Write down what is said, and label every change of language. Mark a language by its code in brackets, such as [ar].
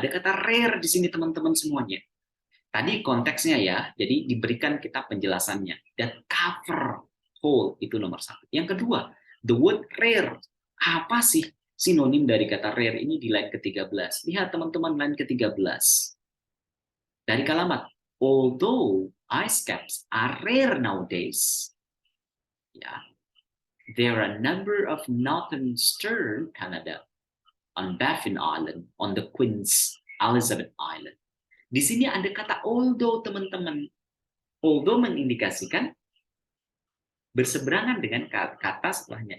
[id] Ada kata rare di sini teman-teman semuanya. Tadi konteksnya ya, jadi diberikan kita penjelasannya. Dan cover, whole, itu nomor 1. Yang kedua, [en] the word rare. [id] Apa sih sinonim dari kata rare ini di line ke-13? Lihat teman-teman line ke-13. Dari kalimat, [en] although ice caps are rare nowadays, ya, there are a number of northern Canada on Baffin Island, on the Queen's Elizabeth Island. [id] Di sini ada kata although, teman-teman. Although mengindikasikan berseberangan dengan kata setelahnya.